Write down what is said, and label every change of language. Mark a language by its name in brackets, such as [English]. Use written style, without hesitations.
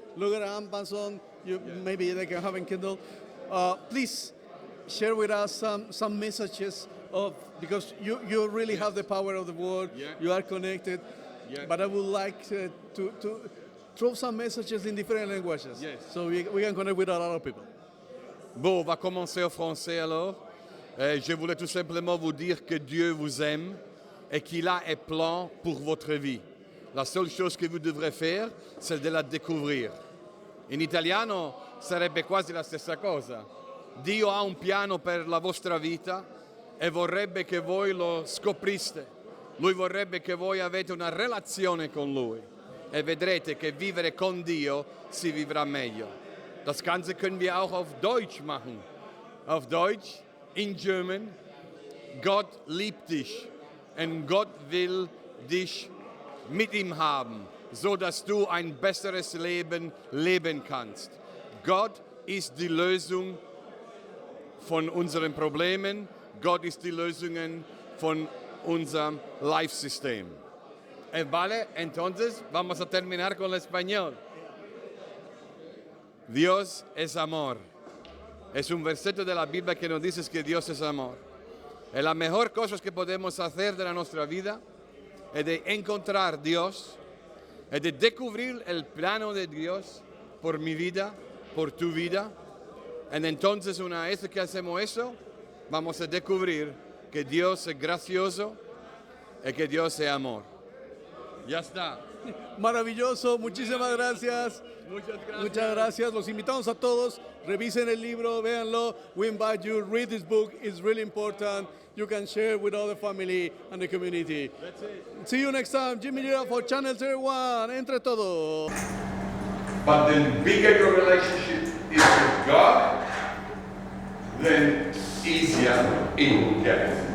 [English] Look at Amazon. Maybe they can have in Kindle. Please share with us some messages because you really have the power of the word. Yeah. You are connected. Yeah. But I would like to throw some messages in different languages. Yes. So we can connect with a lot of people. [French] Bon, on va commencer en français alors. Je voulais tout simplement vous dire que Dieu vous aime et qu'il a un plan pour votre vie. La seule chose que vous devrez faire, c'est de la découvrir. [Italian] In italiano sarebbe quasi la stessa cosa. Dio ha un piano per la vostra vita e vorrebbe che voi lo scopriste. Lui vorrebbe che voi avete una relazione con Lui e vedrete che vivere con Dio si vivrà meglio. [German] Das Ganze können wir auch auf Deutsch machen. Auf Deutsch, [English] in German, [German] Gott liebt dich und Gott will dich mit ihm haben, so dass du ein besseres Leben leben kannst. Gott ist die Lösung von unseren Problemen. Gott ist die Lösung von unserem Life-System. [Spanish] Vale, entonces vamos a terminar con el español. Dios es amor. Es un versetto de la Biblia que nos dice que Dios es amor. Y la mejor cosa que podemos hacer de nuestra vida es de encontrar a Dios, es de descubrir el plano de Dios por mi vida, por tu vida. Y entonces una vez que hacemos eso, vamos a descubrir que Dios es gracioso y que Dios es amor. Ya está. Maravilloso, muchísimas gracias. Muchas gracias. Los invitamos a todos. Revisen el libro, véanlo. [English] We invite you, read this book. It's really important. You can share with all the family and the community. That's it. See you next time. Jimmy Lira for Channel 01. [Spanish] Entre todos. [English] But the bigger your relationship is with God, then easier it will get.